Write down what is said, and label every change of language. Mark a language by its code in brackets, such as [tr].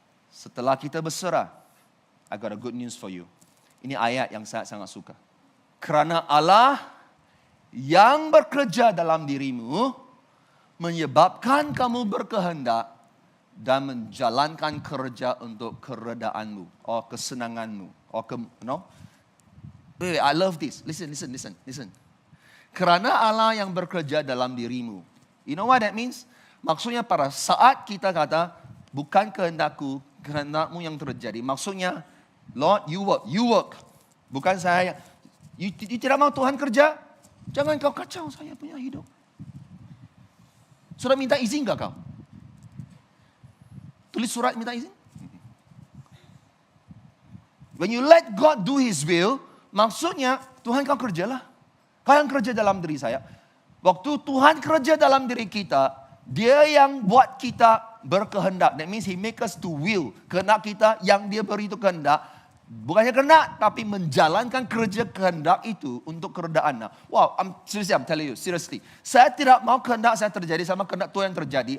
[ms] Setelah kita berserah, [en] I got a good news for you. [ms] Ini ayat yang saya sangat suka. Kerana Allah yang bekerja dalam dirimu menyebabkan kamu berkehendak dan menjalankan kerja untuk keredaanmu, or kesenanganmu, or [en] Wait, I love this. Listen. [ms] Kerana Allah yang bekerja dalam dirimu. [en] You know what that means? [ms] Maksudnya pada saat kita kata, bukan kehendakku, kehendakmu yang terjadi. [en] Maksudnya, Lord, you work. [ms] Bukan saya. You tidak mau Tuhan kerja? Jangan kau kacau saya punya hidup. Sudah minta izin gak kau? Tulis surat minta izin. [en] When you let God do His will, [ms] maksudnya Tuhan kau kerjalah. Kau yang kerja dalam diri saya. Waktu Tuhan kerja dalam diri kita, Dia yang buat kita berkehendak. [en] That means He make us to will. [ms] Kehendak kita yang Dia beri itu kehendak. Bukannya kehendak, tapi menjalankan kerja kehendak itu untuk keredaan. [en] Wow, I'm telling you, seriously. [ms] Saya tidak mau kehendak saya terjadi sama kehendak Tuhan yang terjadi.